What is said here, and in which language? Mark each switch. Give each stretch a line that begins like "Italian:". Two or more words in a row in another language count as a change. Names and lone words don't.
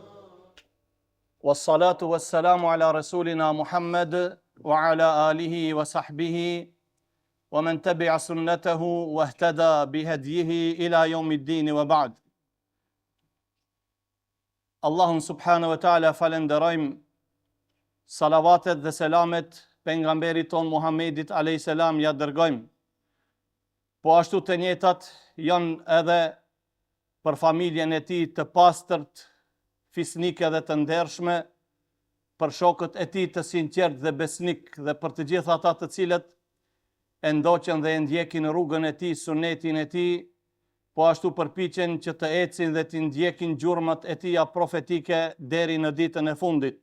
Arabic: والصلاة والسلام على رسولنا محمد وعلى آله وصحبه ومن تبع سنته واهتدى بهديه إلى يوم الدين وبعد.
Albanian: Allahun
Arabic: سبحانه وتعالى
Albanian: falenderojmë, salavatet dhe selamet pejgamberit ton Muhammedit
Arabic: عليه السلام
Albanian: ja dërgojmë. Po ashtu të njëjtat janë edhe për familjen e tij të pastërt, fisnike dhe të ndershme, për shokët e tij të sinqert dhe besnik dhe për të gjithë ata të cilët e ndoqën dhe e ndjekin rrugën e tij, sunetin e tij, po ashtu përpiqen që të ecin dhe të ndjekin gjurmët e tij profetike deri në ditën e fundit.